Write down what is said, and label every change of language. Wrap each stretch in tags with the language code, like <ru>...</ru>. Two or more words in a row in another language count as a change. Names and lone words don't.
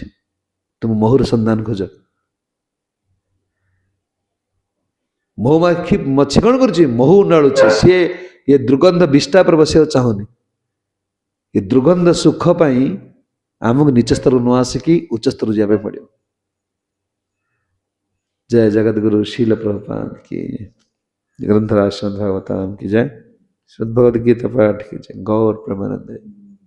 <or>ତୁମ ମହୁର ସନ୍ଧାନ ଖୋଜ। ମହୁମାଛି ମଛି କଣ କରୁଛି? ମହୁ ନାଳୁଛି। ସିଏ ଏ ଦୁର୍ଗନ୍ଧ ବିଷ୍ଠା ଉପରେ ବସିବାକୁ ଚାହୁଁନି। ଏ ଦୁର୍ଗନ୍ଧ ସୁଖ ପାଇଁ ଆମକୁ ନିଚ ସ୍ତରକୁ ନ ଆସିକି ଉଚ୍ଚ ସ୍ତରକୁ ଯିବା ପାଇଁ ପଡ଼ିବ।</or> <hi>जय जगत गुरु शील प्रभुपाद की, ग्रंथराज श्रीमद् भागवतम की जय, श्रीमद् भगवद गीता पाठ की जय, गौर प्रेमानंद।</hi>